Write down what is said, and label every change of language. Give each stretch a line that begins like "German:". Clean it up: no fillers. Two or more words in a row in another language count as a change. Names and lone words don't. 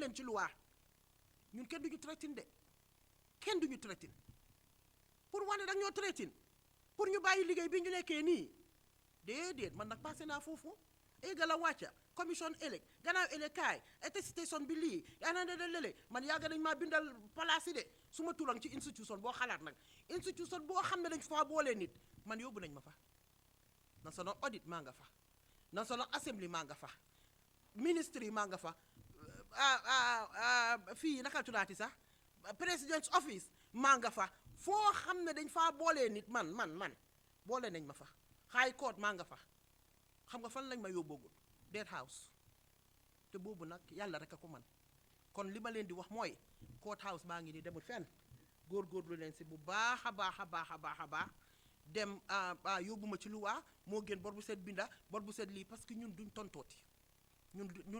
Wolof: leen ci luwaa ñun kenn duñu traitin de kenn duñu traitin pour wane dag ñoo traitin pour ñu bàyyi liggéey bi ñu nekkee nii déedéet man nag passé naa foofu égal a wàcca commission élec gannaaw élec kaay attestation bi lii yaanaa de lélé man yàgg nañ maa bindal place yi de su ma turan ci institution boo xalaat nag institution boo xam ne dañ fa boolee nit man yóbbu nañ ma fa
English: national audit
Wolof: maa nga fa
English: national assembly
Wolof: maa nga fa ministry yi maa nga fa fii naka tudaati sax
English: president's office
Wolof: maa nga fa foo xam ne dañ faa boolee nit man boole nañ ma fa
English: high court
Wolof: maa nga fa xam nga fan lañ ma yóbboogul
English: Dead House
Wolof: te boobu nag yàlla rek a ko man kon li ma leen di wax mooy
English: court house
Wolof: baa ngi ni demul fenn góorgóorlu leen si bu baax a baax a baax a baax a baax dem yóbbu ma ci luwaa moo gën bor bu set binda bor bu set lii
French: parce que
Wolof: ñun duñ tontooti ñun